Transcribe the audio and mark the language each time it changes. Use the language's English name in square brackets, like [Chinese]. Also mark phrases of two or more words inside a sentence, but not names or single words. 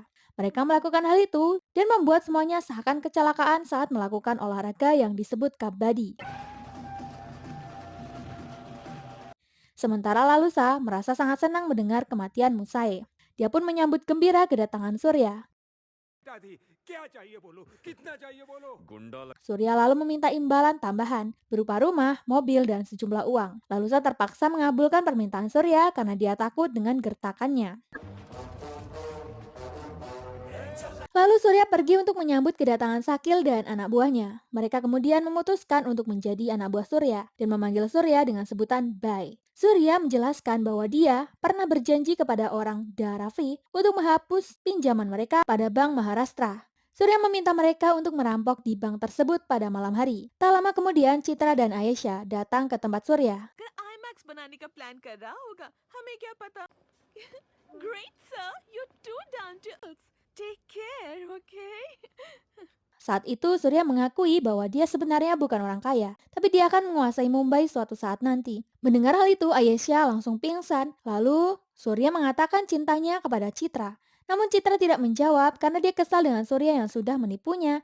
[Indonesian] Mereka melakukan hal itu dan membuat semuanya seakan kecelakaan saat melakukan olahraga yang disebut kabadi. Sementara Lalusa merasa sangat senang mendengar kematian Munsai. Dia pun menyambut gembira kedatangan Surya. [Hindi] गुंडा लग [Indonesian] Surya lalu meminta imbalan tambahan berupa rumah, mobil, dan sejumlah uang. Lalusa terpaksa mengabulkan permintaan Surya karena dia takut dengan gertakannya. Lalu Surya pergi untuk menyambut kedatangan Sakil dan anak buahnya. Mereka kemudian memutuskan untuk menjadi anak buah Surya dan memanggil Surya dengan sebutan Bai. Surya menjelaskan bahwa dia pernah berjanji kepada orang Dharavi untuk menghapus pinjaman mereka pada Bank Maharashtra. Surya meminta mereka untuk merampok di bank tersebut pada malam hari. Tak lama kemudian Citra dan Ayesha datang ke tempat Surya. [Hindi] कर IMAX बनाने का प्लान कर रहा होगा हमें क्या पता [English] Great sir, you're too down to earth. Take care, okay? [Indonesian] Saat itu Surya mengakui bahwa dia sebenarnya bukan orang kaya, tapi dia akan menguasai Mumbai suatu saat nanti. Mendengar hal itu, Ayesha langsung pingsan. Lalu Surya mengatakan cintanya kepada Citra. Namun Citra tidak menjawab karena dia kesal dengan Surya yang sudah menipunya.